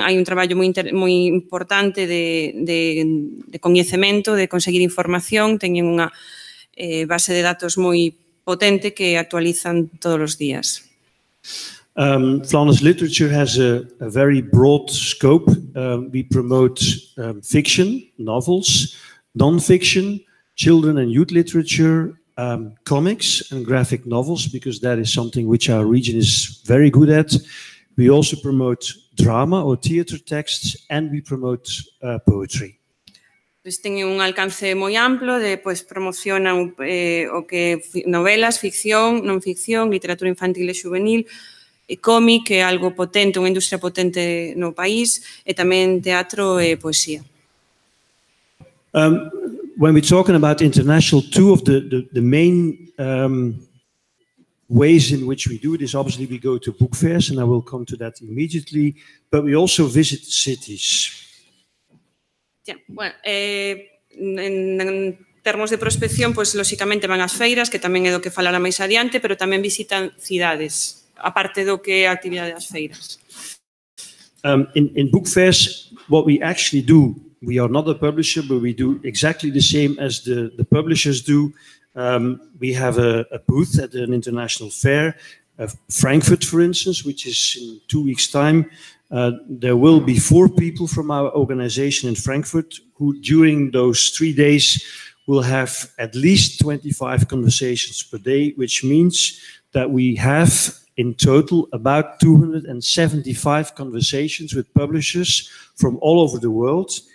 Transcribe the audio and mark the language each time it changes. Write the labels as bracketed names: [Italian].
[Galician] Hai un traballo moi importante de coñecemento, de conseguir información. Teñen unha base de datos moi potente que actualizan todos os días. [English] Flanders Literature has a very broad scope. We promote fiction, novels, non-fiction, children and youth literature, comics and graphic novels, because that is something which our region is very good at. We also promote drama or theater texts, and we promote poetry. [Galician] Ten un alcance moi amplo, promocionan o que novelas, ficción, non ficción, literatura infantil e juvenil, cómic, que é algo potente, unha industria potente no país, e tamén teatro e poesía. [English] When we're talking about international, two of the main ways in which we do it is obviously we go to book fairs, and I will come to that immediately, but we also visit cities. [Galician] Bueno, en termos de prospección, lóxicamente van ás feiras, que tamén é do que falará máis adiante, pero tamén visitan cidades, aparte do que é a actividade das feiras. [English] In book fairs, what we actually do, we are not a publisher, but we do exactly the same as the publishers do. We have a booth at an international fair, Frankfurt, for instance, which is in 2 weeks' time. There will be 4 people from our organization in Frankfurt who, during those 3 days, will have at least 25 conversations per day, which means that we have in total about 275 conversations with publishers from all over the world.